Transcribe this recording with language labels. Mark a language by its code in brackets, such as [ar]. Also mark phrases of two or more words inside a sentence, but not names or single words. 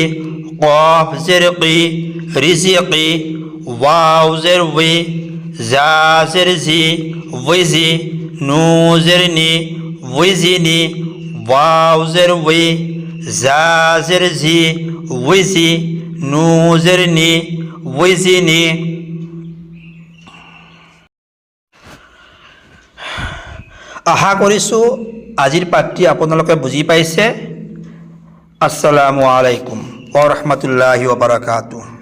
[as] কফ জের কি, রিজিকি। ওয়াও জের ওই, জা জের জি, ওইজি। নু জের নি, ওইজিনি। ওয়াও জের ওই, জা জের জি, ওইজি। নু জের নি, ওইজিনি। আশা কৰিছোঁ আজিৰ পাঠটি আপোনালোকে বুজি পাইছে। [ar] السلام عليكم ورحمة الله وبركاته.